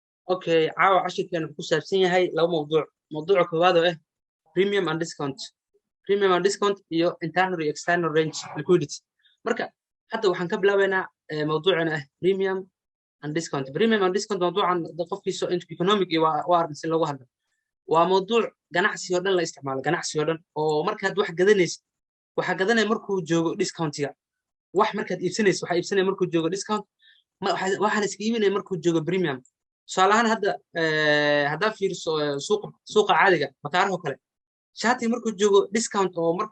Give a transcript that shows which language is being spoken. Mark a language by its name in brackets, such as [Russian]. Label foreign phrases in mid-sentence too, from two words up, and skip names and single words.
[Arabic] اوكي عاو عشان [Somali] كان ku saabsan yahay laba mawduuc koowaad oo ah [English] premium and discount [Somali] iyo internal iyo [English] external range liquidity [Somali] marka hadda waxaan ka bilaabaynaa mawduucana ah [English] premium and discount [Somali] mawduucan qofkiisa economic iyo waa arrin si loogu hadlo waa mawduuc ganacsi oo dhan la isticmaalo ganacsi oo dhan oo markaad wax gadanaysid waxa gadanay markuu joogo discountiga wax markaad iibsanaysid waxa iibsanay markuu joogo discount waxaan iska iibinay markuu joogo premium tusaalahaan haddaa fiiriso suuqa caadiga bakaaraha kale shaati markuu joogo discount oo markuu